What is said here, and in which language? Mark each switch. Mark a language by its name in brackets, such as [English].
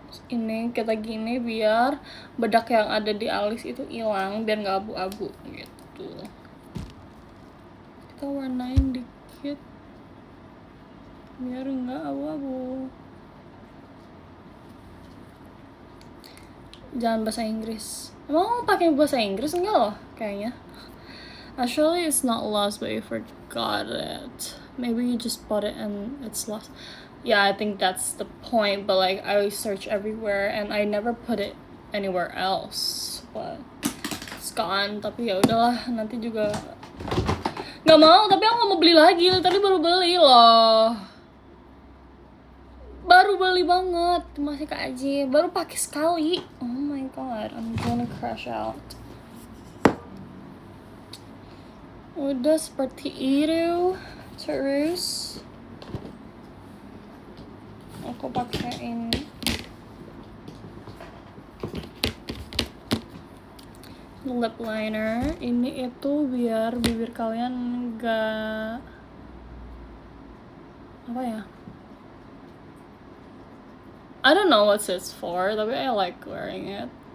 [Indonesian] Ini kita gini biar bedak yang ada di alis itu hilang, biar nggak abu-abu gitu. Kita warnain dikit biar nggak abu-abu. Jangan bahasa Inggris. Emang pakai bahasa Inggris enggak loh kayaknya. [English] Actually it's not lost, but you forgot it. Maybe you just bought it and it's lost. Yeah, I think that's the point, but like I search everywhere and I never put it anywhere else. But [Indonesian] habis kan, tapi ya udahlah, nanti juga nggak mau. Tapi aku nggak mau beli lagi, tadi baru beli loh, baru beli banget, masih aja baru pakai sekali. [English] Oh my god, I'm gonna crash out. [Indonesian] Udah seperti itu terus aku pakai ini lip liner. Ini itu biar bibir kalian enggak apa ya, [English] I don't know what it's for, [Indonesian] tapi [English] I like wearing it.